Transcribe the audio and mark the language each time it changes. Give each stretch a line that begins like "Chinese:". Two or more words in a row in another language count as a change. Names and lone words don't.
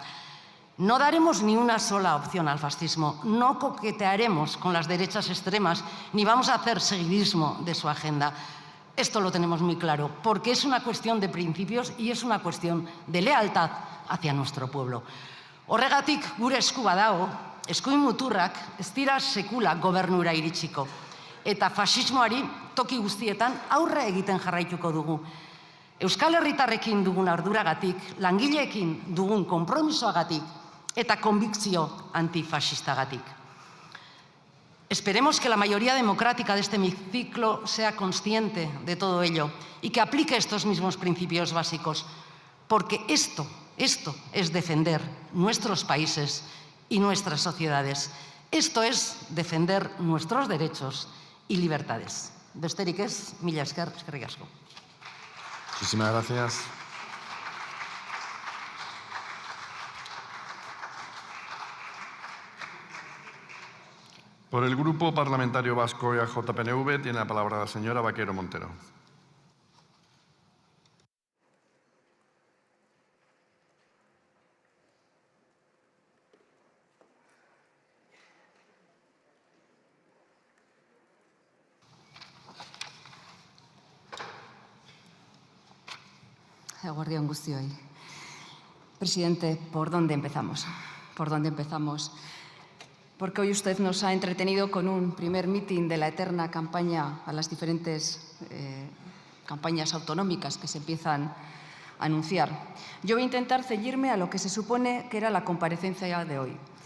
Spanish: No daremos ni una sola opción al fascismo, no coquetearemos con las derechas extremas ni vamos a hacer seguidismo de su agenda. Esto lo tenemos muy claro, porque es una cuestión de principios y es una cuestión de lealtad hacia nuestro pueblo.
Basque: Horregatik gure esku badago, eskuin muturrak ez dira sekula gobernura iritsiko. Eta fasismoari toki guztietan aurre egiten jarraituko dugu. Euskal Herritarrekin dugun arduragatik, langileekin dugun konpromisoagatik eta konbikzio antifasistagatik.
Spanish: Esperemos que la mayoría democrática de este hemiciclo sea consciente de todo ello y que aplique estos mismos principios básicos, porque esto es defender nuestros países y nuestras sociedades. Esto es defender nuestros derechos y libertades.
Basque: Besterik ez, mila esker, eskerrik asko.
Spanish: Muchísimas gracias. Por el Grupo Parlamentario Vasco EAJ-PNV tiene la palabra la señora Vaquero Montero.
Basque: Eguerdi on guztioi.
Spanish: Presidente, ¿por dónde empezamos? ¿Por dónde empezamos? Porque hoy usted nos ha entretenido con un primer mitin de la eterna campaña a las diferentes campañas autonómicas que se empiezan a anunciar. Yo voy a intentar ceñirme a lo que se supone que era la comparecencia de hoy.